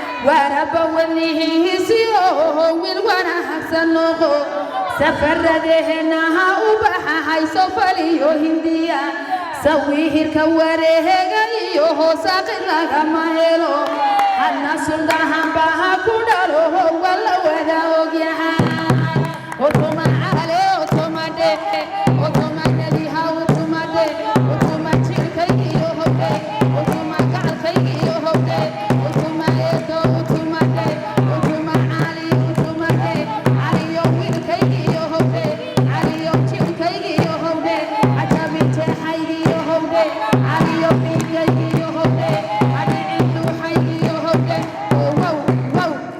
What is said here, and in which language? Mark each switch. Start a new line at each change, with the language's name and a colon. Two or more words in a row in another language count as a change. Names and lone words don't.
Somali: Waaraba wanihiisi oo wiil wanaagsan noqo. Safaradehena ha u baxa hayso faliyo Hindiya. Sawihirka wareegayo hoosaaqi lagama helo. Hadna suldahan baha ku dhalo wala wada ogyahay. Otoma ale, otoma de, otoma nadiha, otoma de, otoma jirkaygiyo hode, otoma gacalkaygiyo hode, otoma eedo, otoma de, otoma cali, otoma de, caliyo wiilkaygiyo hode, caliyo jirkaygiyo hode, ajabintexaygiyo hode, caliyo wiilkaygiyo hode, adicinduxaygiyo hode.
English: Oh, wow, wow.